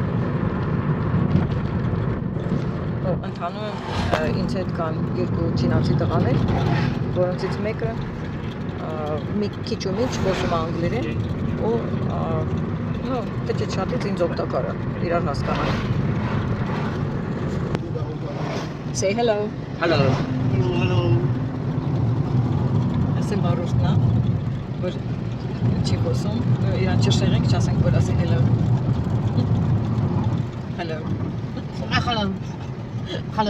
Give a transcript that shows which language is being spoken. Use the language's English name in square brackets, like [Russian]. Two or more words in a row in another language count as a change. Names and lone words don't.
[Armenian] Ընդհանում ինձ հետ կան երկու չինացի տղաներ, որոնցից մեկը մի քիչ ու միջ խոսում է անգլերեն ու քիչ-քիչ ինձ օգտակար է իրար հասկանալ։ [English] Say hello. hello [Armenian] Ասեմ վարորդն է, որ չի խոսում, իրան չշեղենք, չասենք, որ ասի hello։ Hello. [English] Hello. Hello.